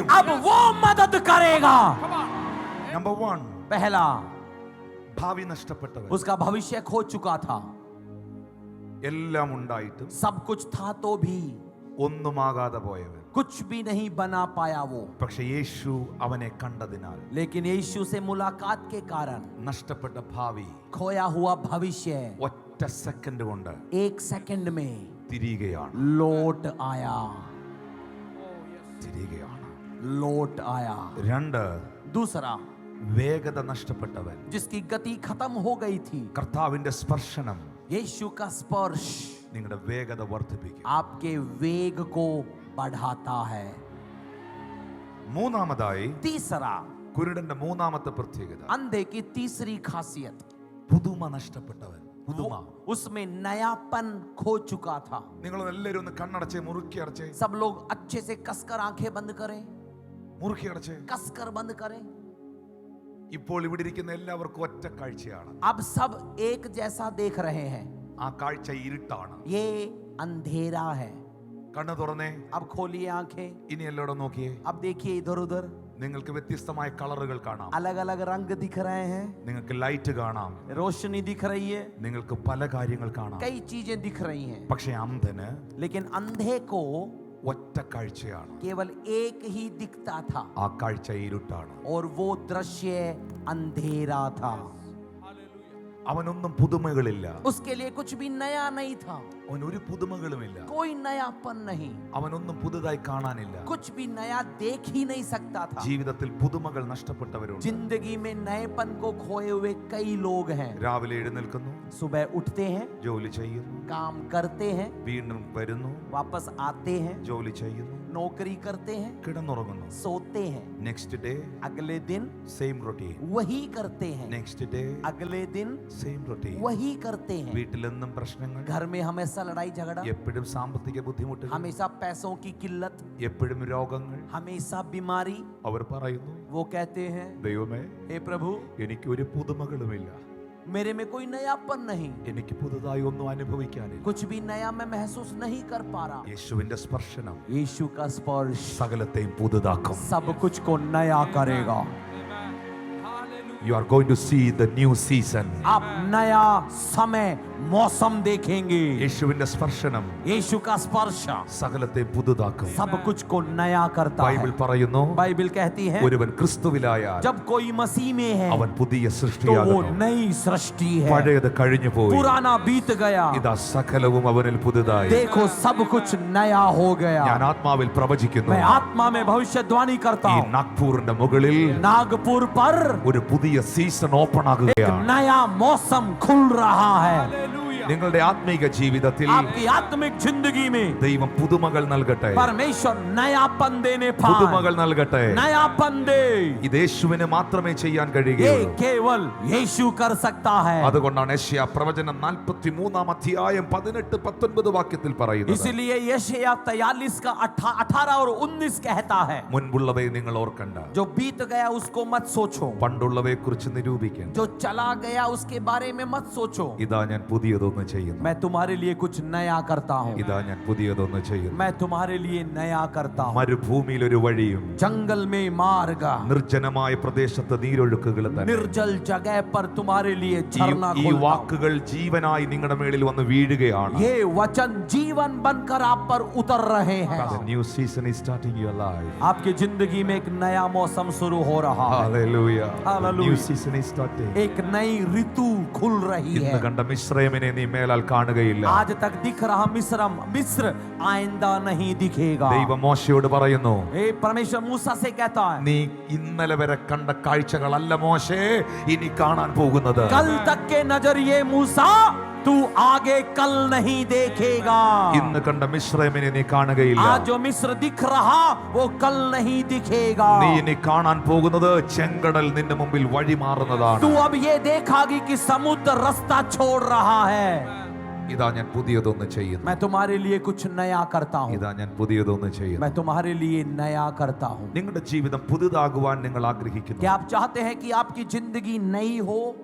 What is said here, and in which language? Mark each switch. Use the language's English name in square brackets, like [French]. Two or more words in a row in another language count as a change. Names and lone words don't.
[Hindi] अब वो मदद करेगा. [Malayalam] നമ്പർ 1, [Hindi] पहला, [Malayalam] ഭാവി നഷ്ടപ്പെട്ടവൻ. [Hindi] उसका भविष्य खो चुका था. [Malayalam] എല്ലാം ഉണ്ടായിട്ടും [Hindi] सब कुछ था तो भी [Malayalam] ഒന്നുമാകാതെ പോയവൻ. [Hindi] कुछ भी नहीं बना पाया वो. [Malayalam] പക്ഷെ യേശു അവനെ കണ്ടതിനാൽ [Hindi] लेकिन यीशु से मुलाकात के कारण [Malayalam] നഷ്ടപ്പെട്ട ഭാവി [Hindi] खोया हुआ भविष्य [Malayalam] ഒറ്റ സെക്കൻഡ് കൊണ്ട് [Hindi] 1 सेकंड में [Malayalam] തിരികെയാണ്. [Hindi] लौट आया. [Malayalam] തിരികെയാണ്. [Hindi] लौट आया. [Malayalam] 2, [Hindi] दूसरा, [Malayalam] വേഗത നഷ്ടപ്പെട്ടവൻ. [Hindi] जिसकी गति खत्म हो गई थी, [Malayalam] കർത്താവിന്റെ സ്പർശനം [Hindi] यीशु का स्पर्श [Malayalam] നിങ്ങളുടെ വേഗത വർദ്ധിപ്പിക്കും. [Hindi] आपके वेग को बढ़ाता है. [Malayalam] മൂന്നാമതായി [Hindi] तीसरा, [Malayalam] കുരുടന്റെ മൂന്നാമത്തെ പ്രത്യേകത, [Hindi] अंधे की तीसरी खासियत, [Malayalam] പുതുമ നഷ്ടപ്പെട്ടവൻ. പുതുമ. [Hindi] उसमें नयापन खो चुका था. [Malayalam] നിങ്ങൾ എല്ലാവരും ഒന്ന് കണ്ണടച്ചേ, മുറുക്കി അടച്ചേ, [Hindi] सब लोग अच्छे से कसकर आंखें बंद करें, [Malayalam] മുറുക്കി അടച്ചേ. [Hindi] कसकर बंद करें. [Malayalam] ഇപ്പോൾ ഇവിടെ ഇരിക്കുന്ന എല്ലാവർക്കും ഒറ്റ കാഴ്ചയാണ്. [Hindi] अब सब एक जैसा देख रहे हैं. [Malayalam] ആ കാഴ്ച ഇരുട്ടാണ്. [Hindi] ये अंधेरा है. [Malayalam] കണ്ണു തുറന്നേ. [Hindi] अब खोलिए आंखें. [Malayalam] ഇനി എല്ലാവരും നോക്കിയേ. [Hindi] अब देखिए इधर उधर, [Malayalam] നിങ്ങൾക്ക് വ്യത്യസ്തമായ കളറുകൾ കാണാം. [Hindi] अलग अलग रंग दिख रहे हैं, [Malayalam] നിങ്ങൾക്ക് ലൈറ്റ് കാണാം. [Hindi] रोशनी दिख रही है, [Malayalam] നിങ്ങൾക്ക് പല കാര്യങ്ങൾ കാണാം. [Hindi] कई चीजें दिख रही हैं. [Malayalam] പക്ഷെ അന്ധന് [Hindi] लेकिन अंधे को [Malayalam] ഒറ്റ കാഴ്ചയാണ്. [Hindi] केवल एक ही दिखता था, [Malayalam] ആ കാഴ്ച ഇരുട്ടാണ്. [Hindi] और वो दृश्य अंधेरा था. [Malayalam] അവനൊന്നും പുതുമകളില്ല. [Hindi] उसके लिए कुछ भी नया नहीं था. [Malayalam] അവൻ ഒരു പുതുമകളുമില്ല. [Hindi] कोई नयापन नहीं, [Malayalam] അവനൊന്നും പുതുതായി കാണാനില്ല. [Hindi] कुछ भी नया देख ही नहीं सकता था. [Malayalam] ജീവിതത്തിൽ പുതുമകൾ നഷ്ടപ്പെട്ടവരുണ്ട്. [Hindi] जिंदगी में नएपन को खोए हुए कई लोग हैं. [Malayalam] രാവിലെ എഴുന്നേൽക്കുന്നു, [Hindi] सुबह उठते हैं, [Malayalam] ജോലി ചെയ്യുന്നു, [Hindi] काम करते हैं, [Malayalam] വീണ്ടും വരുന്നു, [Hindi] वापस आते हैं, [Malayalam] ജോലി ചെയ്യുന്നു, [Hindi] नौकरी करते हैं, [Malayalam] കിടന്നുറങ്ങുന്നു. [Hindi] सोते हैं, [English] next day [Hindi] अगले दिन [English] same routine. [Hindi] वही करते हैं, [English] next day [Hindi] अगले दिन [English] same routine. [Hindi] वही करते हैं. [Malayalam] വീട്ടിലെന്നും പ്രശ്നങ്ങൾ, [Hindi] घर में हमेशा लड़ाई झगड़ा, [Malayalam] എപ്പോഴും സാമ്പത്തിക ബുദ്ധിമുട്ടുകൾ, [Hindi] हमेशा पैसों की किल्लत, [Malayalam] എപ്പോഴും രോഗങ്ങൾ. [Hindi] हमेशा बीमारी. [Malayalam] അവർ പറയുന്നു, [Hindi] वो कहते हैं, [Malayalam] ദൈവമേ, [Hindi] हे प्रभु, [Malayalam] എനിക്ക് ഒരു പുതുമകളുമില്ല, [Hindi] मेरे में कोई नयापन नहीं, [Malayalam] എനിക്ക് പുതുതായി ഒന്നും അനുഭവിക്കാനില്ല. [Hindi] कुछ भी नया मैं महसूस नहीं कर पा रहा. [Malayalam] യേശുവിന്റെ സ്പർശനം [Hindi] यीशु का स्पर्श [Malayalam] സകലത്തെയും പുതുതാക്കും. [Hindi] सब कुछ को नया करेगा. [English] You are going to see the new season. [Hindi] आप नया समय मौसम देखेंगे. [Malayalam] യേശുവിന്റെ സ്പർശനം [Hindi] यीशु का स्पर्श [Malayalam] സകലത്തെ പുതുതാക്കും. [Hindi] सब कुछ को नया करता [Malayalam] ബൈബിൾ [Hindi] है. [Malayalam] പറയുന്നു, [Hindi] बाइबल कहती है, [Malayalam] ഒരുവൻ ക്രിസ്തുവിലായാൽ [Hindi] जब कोई मसीह में है [Malayalam] അവൻ പുതിയ [Hindi] तो वो [Malayalam] സൃഷ്ടിയാകുന്നു. [Hindi] नई सृष्टि है. [Malayalam] പഴയത് കഴിഞ്ഞു പോയി, [Hindi] पुराना बीत गया, [Malayalam] ഇതാ സകലവും അവനിൽ പുതുതായി. [Hindi] देखो सब कुछ नया हो गया. [Malayalam] ഞാൻ ആത്മാവിൽ പ്രവചിക്കുന്നു, [Hindi] मैं आत्मा में भविष्यवाणी करता [Malayalam] ഈ [Hindi] हूँ. [Malayalam] നാഗ്പൂരിന്റെ മുകളിൽ [Hindi] नागपुर पर [Malayalam] ഒരു പുതിയ [English] season open [Hindi] एक [Malayalam] ആകുകയാണ്. [Hindi] नया मौसम खुल रहा है. [Malayalam] നിങ്ങളുടെ ആത്മീക ജീവിതത്തിൽ [Hindi] आपकी आत्मिक जिंदगी में [Malayalam] ദൈവം പുതുമകൾ നൽകട്ടെ. [Hindi] परमेश्वर नयापन देने पाए, [Malayalam] പുതുമകൾ നൽകട്ടെ. [Hindi] नयापन दे। [Malayalam] ഇത് യേശുവിന് മാത്രമേ ചെയ്യാൻ [Hindi] ये [Malayalam] കഴിയുകയുള്ളൂ. [Hindi] केवल यीशु कर सकता है। [Malayalam] അതുകൊണ്ടാണ് യെശയ്യാ പ്രവചനം 43 അധ്യായം 18-19 വാക്യത്തിൽ പറയുന്നത്, [Hindi] इसलिए यशायाह 43 का 18 और 19 कहता है, [Malayalam] മുൻപുള്ളവയെ നിങ്ങൾ ഓർക്കണ്ട, [Hindi] जो बीत गया उसको मत सोचो, [Malayalam] പണ്ടുള്ളവയെ കുറിച്ച് നിരൂപിക്കണം. [Hindi] जो चला गया उसके बारे में मत सोचो। [Malayalam] ഇതാ ഞാൻ പുതിയതൊന്ന് ചെയ്യുന്നു. [Hindi] मैं तुम्हारे लिए कुछ नया करता हूँ, [Malayalam] ഇതാ ഞാൻ പുതിയതൊന്ന് ചെയ്യുന്നു. [Hindi] मैं तुम्हारे लिए नया करता हूँ। [Malayalam] മരുഭൂമിയിൽ ഒരു വഴിയും [Hindi] जंगल में मार्ग, [Malayalam] നിർജ്ജനമായ പ്രദേശത്ത് നീരൊഴുക്കുകൾ തന്നെ. [Hindi] निर्जल जगह पर तुम्हारे लिए झरना [Malayalam] ഈ [Hindi] खोलता हूँ। [Malayalam] വാക്കുകൾ ജീവനായി നിങ്ങളുടെ മേളിൽ വന്ന് വീഴുകയാണ്. [Hindi] ये वचन जीवन बनकर आप पर उतर रहे हैं। [English] The new season is starting your life. [Hindi] आपकी जिंदगी में एक नया मौसम शुरू हो रहा है। [English] Hallelujah. Hallelujah. New season is starting. [Hindi] एक नई ऋतु खुल रही [Malayalam] ഇന്ന് [Hindi] है। [Malayalam] കണ്ട മിസ്രൈമിനെ നീ മേലാൽ കാണുകയില്ല. [Hindi] आज तक दिख रहा मिस्र आइंदा नहीं दिखेगा। [Malayalam] ദൈവം മോശയോട് പറയുന്നു, [Hindi] ए परमेश्वर मूसा से कहता है, [Malayalam] നീ ഇന്നലെ വരെ കണ്ട കാഴ്ചകളല്ല മോശേ ഇനി കാണാൻ പോകുന്നത്. [Hindi] कल तक के नजरिए मूसा तू आगे कल नहीं देखेगा। [Malayalam] ഇന്ന് കണ്ട മിസ്രൈമിനെ നീ കാണുകയില്ല. [Hindi] आज जो मिस्र दिख रहा वो कल नहीं दिखेगा। [Malayalam] നീ ഇനി കാണാൻ പോകുന്നത് ചെങ്കടൽ നിന്റെ മുമ്പിൽ വഴി മാറുന്നതാണ്. [Hindi] तू अब ये देखागी कि समुद्र रास्ता छोड़ रहा है। [Malayalam] ഇതാ ഞാൻ പുതിയതൊന്ന് ചെയ്യുന്നു. [Hindi] मैं तुम्हारे लिए कुछ नया करता हूँ, [Malayalam] ഇതാ ഞാൻ പുതിയതൊന്ന് ചെയ്യുന്നു. [Hindi] मैं तुम्हारे लिए नया करता हूँ। [Malayalam] നിങ്ങളുടെ ജീവിതം പുതുതാകുവാൻ നിങ്ങൾ ആഗ്രഹിക്കുന്നു. [Hindi] क्या आप चाहते हैं कि आपकी जिंदगी नई हो?